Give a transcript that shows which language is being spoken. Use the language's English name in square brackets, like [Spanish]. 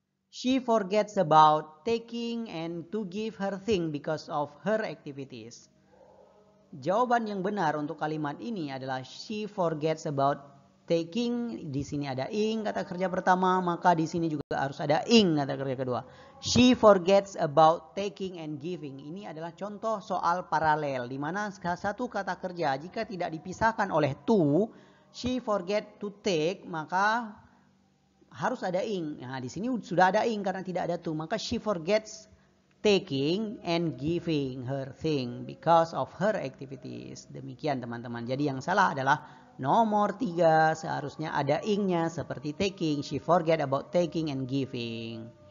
[English] She forgets about taking and to give her thing because of her activities. [Indonesian] Jawaban yang benar untuk kalimat ini adalah [English] she forgets about taking. [Indonesian] Di sini ada ing kata kerja pertama, maka di sini juga harus ada ing kata kerja kedua. [English] She forgets about taking and giving. [Indonesian] Ini adalah contoh soal paralel di mana satu kata kerja jika tidak dipisahkan oleh to, [English] she forget to take, [Indonesian] maka harus ada ing. Nah, di sini sudah ada ing karena tidak ada to, maka [English] she forgets taking and giving her thing because of her activities. [Indonesian] Demikian teman-teman. Jadi yang salah adalah nomor 3, seharusnya ada ing-nya seperti taking. [English] She forget about taking and giving.